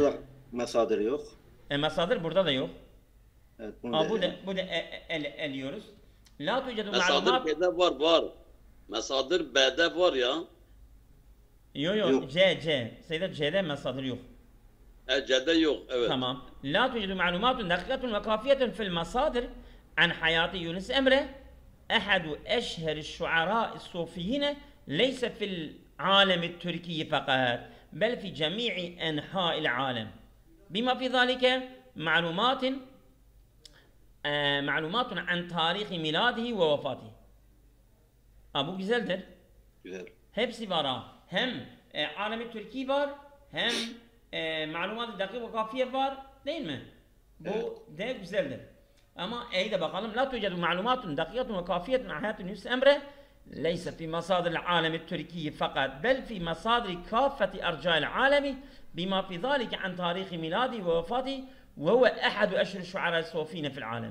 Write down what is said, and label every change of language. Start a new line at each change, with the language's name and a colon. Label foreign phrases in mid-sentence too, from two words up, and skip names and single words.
Turkish: Burada da mesadir yok. Masadır burada da yok. Evet, bunu Bu da eliyoruz.
Arabic: لا توجد
Turkish: Mesadır ma'lumat. B'de var. Mesadır B'de var ya. Yok. Yok. C. Sayıda C'de masadır yok. C'de yok. Evet.
Arabic: تمام لا توجد معلومات دقيقة وكافية في المصادر عن حياة يونس أمره أحد أشهر الشعراء الصوفيين ليس في العالم التركي فقط بل في جميع أنحاء العالم بما في ذلك معلومات عن تاريخ ميلاده ووفاته أبو güzeldir.
Turkish: güzel. Hepsi var ha. Hem alemi Türkiye var, hem malumat-ı dakik ve kafiye var, değil mi? Bu de güzeldir. Ama iyi de bakalım.
Arabic: لا توجد معلومات دقيقة وكافية حياة Yunus Emre ليس في مصادر العالم التركي فقط بل في مصادر كافة أرجاء العالم بما في ذلك عن تاريخ ميلاد ووفاة وهو أحد أشهر شعراء الصوفية في العالم.